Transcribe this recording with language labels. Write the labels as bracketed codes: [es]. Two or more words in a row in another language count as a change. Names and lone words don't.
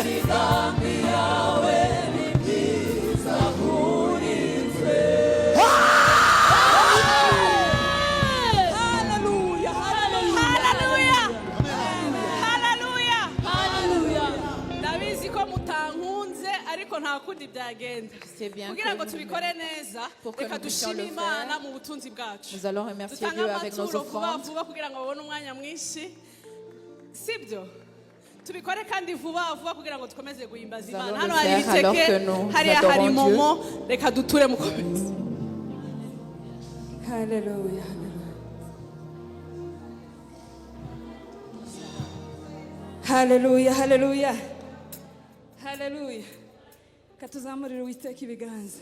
[rw] imigambi yawe ni myiza kuri twe. Hallelujah. Hallelujah. Ndabizi ko mutankunze ariko nta kundi byagenda. [fr] C'est bien [rw] Kugira ngo [fr] que [rw] tubikore neza, [fr] Pour que [rw] reka [fr] nous puissions [rw] dushime [fr] le [rw] Imana [fr] faire. [rw] mu butunzi bwacu. [fr] Nous allons remercier [rw] Dutanga [fr] Dieu avec nos [rw] amaturo vuba [fr] offrandes. [rw] vuba kugira ngo babone umwanya mwinshi. Sibyo? Tubikore kandi vuba vuba kugira ngo dukomeze guhimbaza [fr] Nous [rw] Imana. [fr] allons [rw] Hano [fr] le [rw] hari [fr] faire alors [rw] ibiteke, [fr] que nous [rw] hariya hari [fr] adorons [rw] momo, reka duture mukomeze. Hallelujah. Hallelujah, hallelujah. Hallelujah. Katuzamurire Uwiteka ibiganza.